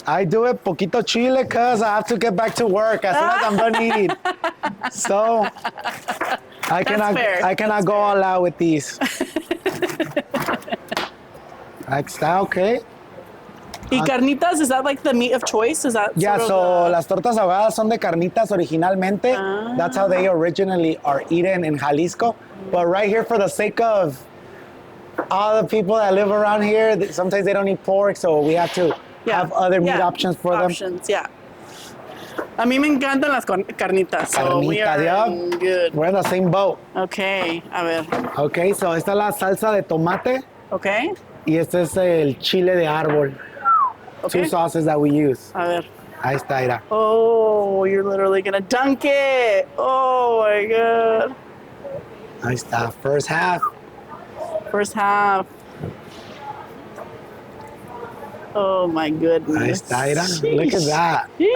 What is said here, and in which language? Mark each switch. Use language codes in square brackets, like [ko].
[en] I do it [es] poquito chile [en] because I have to get back to work as soon as I'm done eating. So I fair. cannot go all out with these. [es] Ahí está, okay. [en] Y carnitas, is that like the meat of choice? Is that Yeah, sort of [es] so las tortas ahogadas son de carnitas originalmente. [en] That's how they originally are eaten in Jalisco. But right here, for the sake of all the people that live around here, sometimes they don't eat pork, so we have to have other meat options for them. Yeah. [es] A mí me encantan las carnitas. [en] So we are good. We're in the same boat. [es] Okay, a ver. Okay, so esta es la salsa de tomate. [en] Okay. [es] Y este es el chile de árbol. [en] Okay. Two sauces that we use. [es] A ver. Ahí está, mira. [en] Oh, you're literally gonna dunk it. Oh my God. [es] Ahí está, [en] first half. First half. Oh my goodness. [es] Ahí está, mira. [en] Look at that.